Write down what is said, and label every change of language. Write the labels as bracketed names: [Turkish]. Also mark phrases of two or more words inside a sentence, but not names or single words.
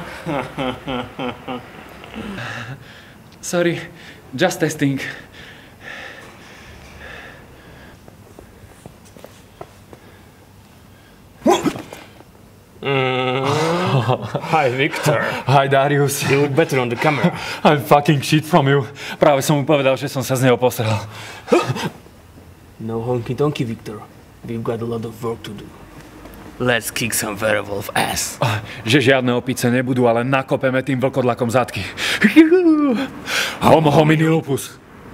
[English] Sorry, just testing. Hi, Victor. Hi, Darius. You look better on the camera. I'm fucking shit from you. [Slovak] Práve som mu povedal, že som sa z neho posral. [English] No honky tonky, Victor. We've got a lot of work to do. Let's kick some werewolf ass. [Slovak] Že žiadne opice nebudú, ale nakopeme tým vlkodlakom zadky. [Latin] Homo homini lupus.